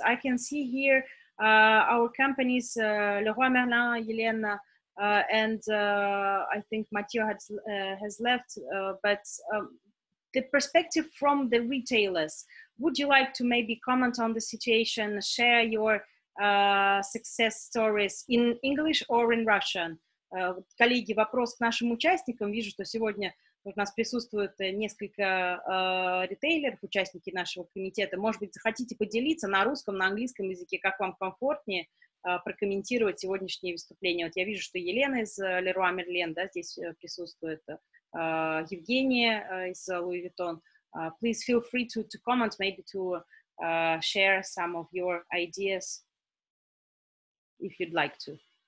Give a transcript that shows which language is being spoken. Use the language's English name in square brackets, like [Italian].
[English] I can see here our companies, Leroy Merlin, Yelena, and I think Mathieu has left, but the perspective from the retailers, would you like to maybe comment on the situation, share your success stories in English or in Russian? [Russian] Коллеги, вопрос к нашим участникам. Вижу, что сегодня у нас присутствует несколько ритейлеров, участники нашего комитета. Может быть, захотите поделиться на русском, на английском языке, как вам комфортнее прокомментировать сегодняшнее выступление. Вот я вижу, что Елена из Leroy Merlin, да, здесь присутствует, Евгения из Louis Vuitton. [English] Please feel free to comment, maybe to share some of your ideas if you'd like to.